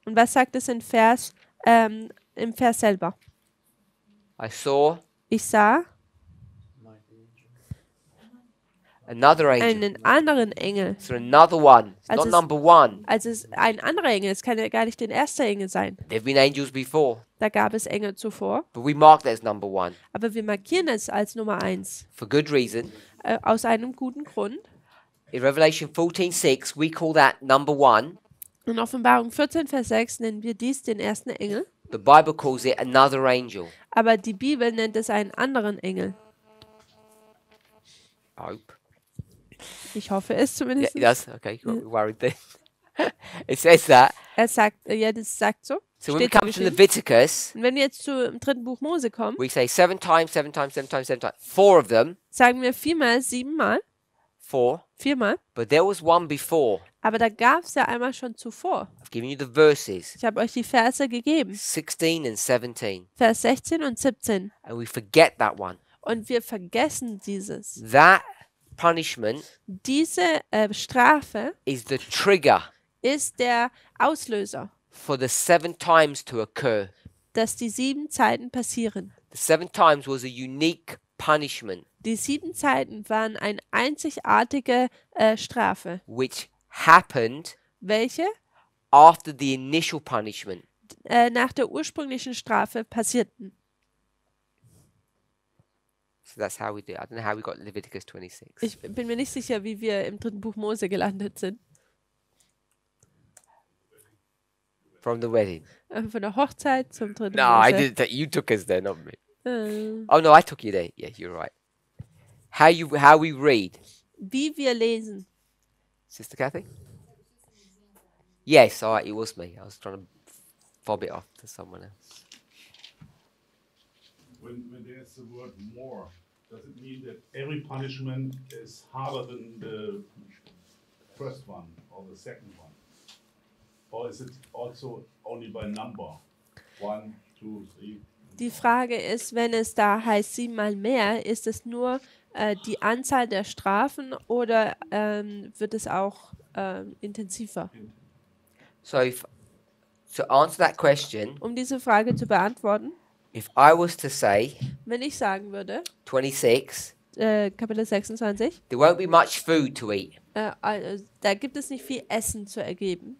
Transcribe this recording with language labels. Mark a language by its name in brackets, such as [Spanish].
[German] Und was sagt es im Vers selber? [English] I saw [German] Ich sah [English] another angel. [German] einen anderen Engel. [English] So another one. It's [German] Also [English] not [German] es- [English] number 1. [German] Also es ist ein anderer Engel. Es kann ja gar nicht der erste Engel sein. [English] There've been angels before, [German] Da gab es Engel zuvor. [English] but we mark that as number 1 [German] Aber wir markieren es als Nummer 1. [English] for good reason. [German] Aus einem guten Grund. [English] In Revelation 14:6, we call that number 1. [German] In Offenbarung 14, Vers 6 nennen wir dies den ersten Engel. [English] The Bible calls it another angel. [German] Aber die Bibel nennt es einen anderen Engel. [English] I hope. [German] Ich hoffe es [English] Yeah, [German] zumindest. [English] it does. Okay, got me worried there. It says that. [German] Er sagt, ja, das sagt so. [English] So when we [German] Steht so [English] come to [German] geschrieben. [English] Leviticus, [German] Und wenn wir jetzt zum dritten Buch Mose kommen, [English] we say 7 times, 7 times, 7 times, 7 times. 4 of them, [German] sagen wir 4-mal, 7-mal, [English] 4. [German] 4-mal. [English] But there was one before. [German] Aber da gab es ja einmal schon zuvor. [English] I've given you the verses. [German] Ich habe euch die Verse gegeben. [English] 16 and 17. [German] Vers 16 und 17. [English] And we forget that one. [German] Und wir vergessen dieses. [English] That punishment [German] Diese Strafe [English] is the trigger [German] ist der Auslöser, [English] for the 7 times to occur. [German] dass die 7 Zeiten passieren. [English] The 7 times was a unique punishment [German] Die 7 Zeiten waren eine einzigartige Strafe, [English] which happened [German] welche [English] after the initial punishment. [German] nach der ursprünglichen Strafe passierten. [English] So that's how we do it. I don't know how we got Leviticus 26. [German] Ich bin mir nicht sicher, wie wir im dritten Buch Mose gelandet sind. [English] From the wedding. [German] Von der Hochzeit zum dritten [English] No, I [German] Mose. [English] didn't. You took us there, not me. Äh, Oh no, I took you there. Yeah, you're right. How we read, [German] Wie wir lesen. [English] Sister Kathy? Yes, all right. It was me. I was trying to fob it off to someone else. When there's the word more, does it mean that every punishment is harder than the first one or the second one? Or is it also only by number? 1, 2, 3? [German] Die Frage ist, wenn es da heißt 7-mal mehr, ist es nur die Anzahl der Strafen oder wird es auch intensiver? [English] So, to answer that question, [German] Um diese Frage zu beantworten, [English] if I was to say [German] wenn ich sagen würde, [English] 26, [German] Kapitel 26, [English] there won't be much food to eat. [German] da gibt es nicht viel Essen zu ergeben.